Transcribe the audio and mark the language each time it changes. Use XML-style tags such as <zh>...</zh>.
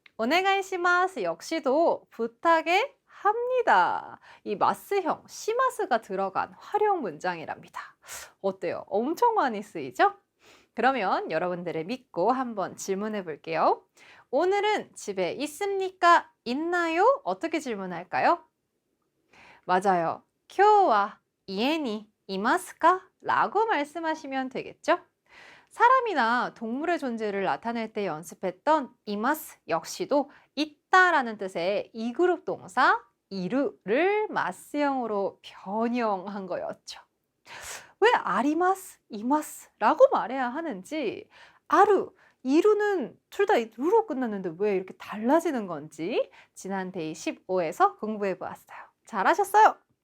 <ko>오네가이시마스 역시도 부탁해 합니다. 이 마스형, 시마스가 들어간 활용 문장이랍니다. 어때요? 엄청 많이 쓰이죠? 그러면 여러분들을 믿고 한번 질문해 볼게요. 오늘은 집에 있습니까? 있나요? 어떻게 질문할까요? 맞아요.</ko> <ja>今日は家にいますか?</ja> <ko>라고 말씀하시면 되겠죠? 사람이나 동물의 존재를 나타낼 때 연습했던 이마스 역시도 있다라는 뜻의 이그룹 동사 이루를 마스형으로 변형한 거였죠. 왜 아리마스, 이마스라고 말해야 하는지, 아루, 이루는 둘 다 루로 끝났는데 왜 이렇게 달라지는 건지 지난 데이 15에서 공부해 보았어요. 잘하셨어요?</ko>